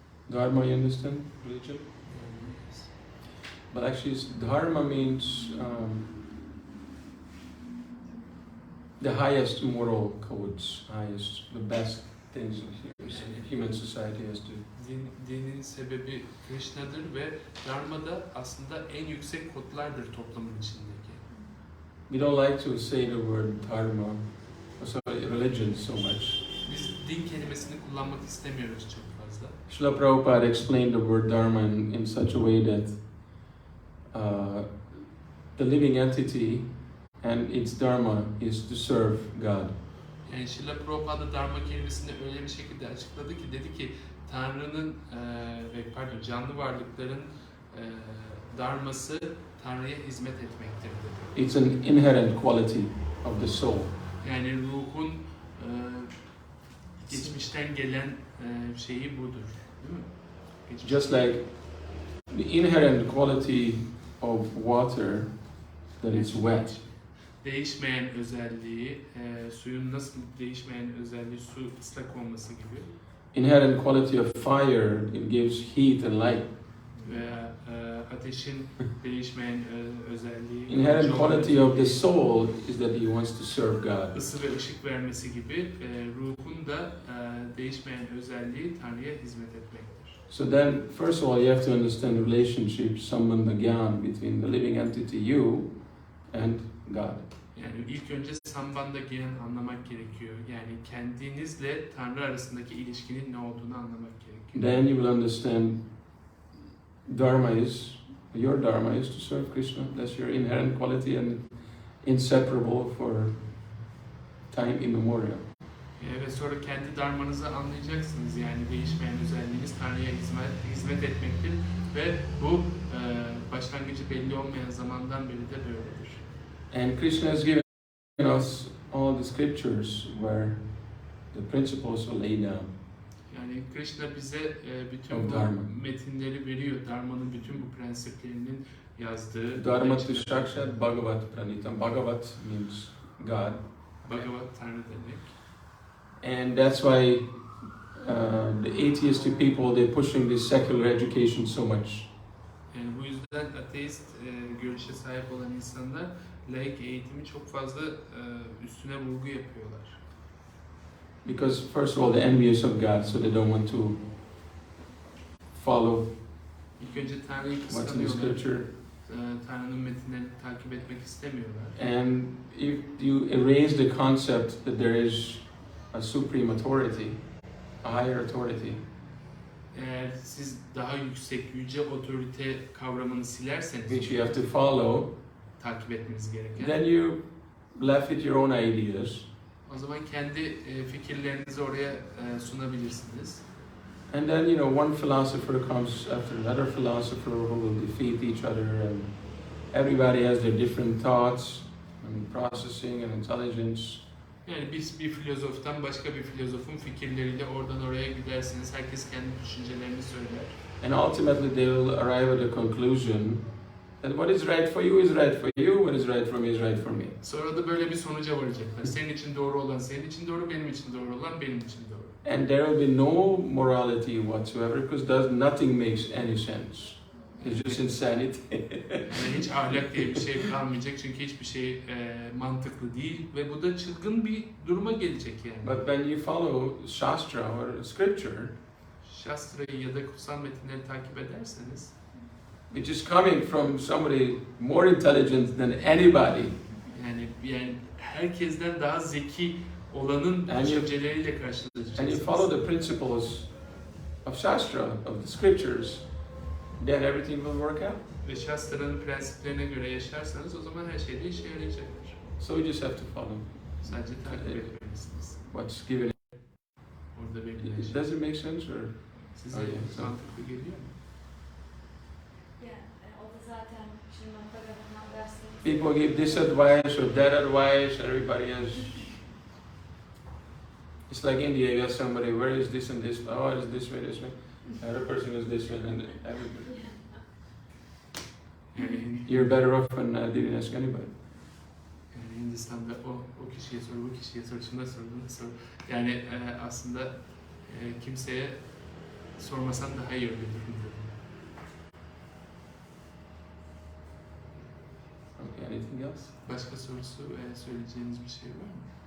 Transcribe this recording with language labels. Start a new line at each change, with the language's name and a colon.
English: Dharma, you understand? Religion? But actually, dharma means the highest moral codes, the best things human society has to.
Turkish: Dinin sebebi Krishna'dır ve Dharma da aslında en yüksek kodlardır toplumun içindeki.
English: We don't like to say the word dharma, religion so much.
Turkish: Biz din kelimesini kullanmak istemiyoruz çok fazla.
English: Srila Prabhupada explained the word dharma in such a way that the living entity and its dharma is to serve God.
Turkish: Yani Srila Prabhupada Dharma kelimesini öyle bir şekilde açıkladı ki dedi ki Tanrı'nın canlı varlıkların dharması Tanrı'ya hizmet etmektir dedi.
English: It's an inherent quality of the soul.
Turkish: Yani ruhun geçmişten gelen şeyi budur. Değil mi?
English: Just like the inherent quality of water, that it's wet.
Turkish: Değişmeyen özelliği, suyun nasıl değişmeyen özelliği su ıslak olması gibi.
English: Inherent quality of fire, it gives heat and light.
Turkish: Veya ateşin değişmeyen özelliği.
English: Inherent quality of the soul is that he wants to serve God.
Turkish: Isı ve ışık vermesi gibi ruhun da değişmeyen özelliği Tanrı'ya hizmet etmektir.
English: So then, first of all, you have to understand the relationship, sambandha gyan, between the living entity you and God.
Turkish: Yani ilk önce sambandha gyan anlamak gerekiyor. Yani kendinizle Tanrı arasındaki ilişkinin ne olduğunu anlamak gerekiyor.
English: Then you will understand your dharma is to serve Krishna. That's your inherent quality and inseparable for time immemorial.
Turkish: Ve sonra kendi dharmanızı anlayacaksınız. Yani değişmeyen özelliğiniz Tanrı'ya hizmet etmektir. Ve bu başlangıcı belli olmayan zamandan beri de böyledir.
English: And Krishna has given us all the scriptures where the principles are laid down.
Turkish: Yani Krishna bize bütün bu metinleri veriyor. Dharma'nın bütün bu prensiplerinin yazdığı.
Sanskrit: Dharma to Sakshat Bhagavat Pranitam.
English: Bhagavat means God.
Turkish: Bhagavat Tanrı demek.
English: And that's why the atheistic people, they're pushing this secular education so much.
Turkish: Yani bu yüzden ateist görüşe sahip olan insanlar laik eğitimi çok fazla üstüne vurgu yapıyorlar.
English: Because first of all, they're envious of God, so they don't want to follow
Turkish: İlk önce Tanrı'yı
English: what's in the
Turkish: kıskanıyorlar.
English: scripture.
Turkish: Tanrı'nın metinlerini takip etmek istemiyorlar.
English: And if you erase the concept that there is a supreme authority, a higher authority,
Turkish: Eğer siz daha yüksek, yüce otorite kavramını silerseniz,
English: which you have to follow,
Turkish: takip etmeniz gereken,
English: then you left with your own ideas.
Turkish: o zaman kendi fikirlerinizi oraya sunabilirsiniz.
English: And then, one philosopher comes after another philosopher who will defeat each other, and everybody has their different thoughts and processing and intelligence.
Turkish: Yani bir filozoftan başka bir filozofun fikirleriyle oradan oraya gidersiniz. Herkes kendi düşüncelerini söyler.
English: And ultimately they will arrive at a conclusion that what is right for you is right for you, what is right for me is right for me.
Turkish: Sonra da böyle bir sonuca varacaklar. Senin için doğru olan senin için doğru, benim için doğru olan benim için doğru.
English: And there will be no morality whatsoever because nothing makes any sense. It's just insanity.
Turkish: Yani hiç ahlak diye bir şey kalmayacak çünkü hiçbir şey mantıklı değil ve bu da çılgın bir duruma gelecek yani.
English: But when you follow Shastra or scripture,
Turkish: Shastra'yı ya da kutsal metinleri takip ederseniz,
English: which is coming from somebody more intelligent than anybody,
Turkish: yani herkesten daha zeki olanın düşünceleriyle
English: and you
Turkish: karşılaşacaksınız.
English: follow the principles of Shastra, of the scriptures, then everything will work out.
Turkish: Ve Shastra'nın prensiplerine göre yaşarsanız o zaman her şeyde işe yarayacaktır.
English: So you just have to follow
Turkish: Sadece takip etmelisiniz.
English: what's given.
Turkish: Orada verilen şey.
English: Does it make sense or?
Turkish: Size mantıklı geliyor mu? O da zaten şimdi programından derslerimiz.
English: People give this advice or that advice, everybody has. It's like India, you have somebody, where is this and this? Oh, it's this way, this way. The other person is this way, and everybody. You're better off when didn't ask anybody.
Turkish: Yani Hindistan'da o kişiye sor, bu kişiye sor, şuna sor, buna sor. Yani aslında kimseye sormasan daha iyi öyledir.
English: Okay, anything else?
Turkish: Başka sorusu söyleyeceğiniz bir şey var mı?